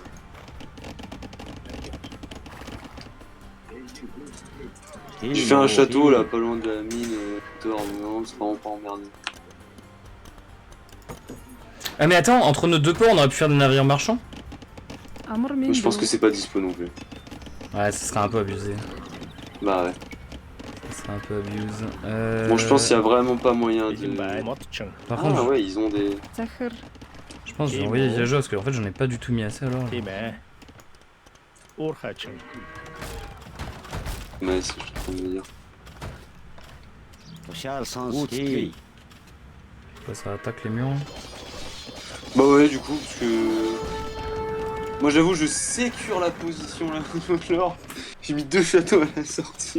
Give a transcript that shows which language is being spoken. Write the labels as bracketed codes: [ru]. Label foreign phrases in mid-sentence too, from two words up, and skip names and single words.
[fr] J'ai fait un château là, pas loin de la mine d'or, mais non, c'est vraiment pas emmerdé. Ah mais attends, entre nos deux ports, on aurait pu faire des navires marchands. [mn] Амар [fr] Mais [mn] минь. [fr] je pense que c'est pas dispo non plus. Ouais, ce serait un peu abusé. Bah ouais. Ce serait un peu abusé. Bon, je pense qu'il y a vraiment pas moyen [mn] Бэлэн [fr] de. [mn] байна. Модчин. [fr] Par Ah contre, ouais, ils ont des. [mn] Захар. [fr] je pense que je vais envoyer Viajo parce que en fait j'en ai pas du tout mis assez alors. [mn] Тийм ээ. Уурхаачин. [fr] Ouais, c'est ce que je suis en train de me dire. Quoi, ça attaque les murs. Bah ouais, du coup, parce que. Moi j'avoue, je sécure la position là. Alors, j'ai mis 2 châteaux à la sortie.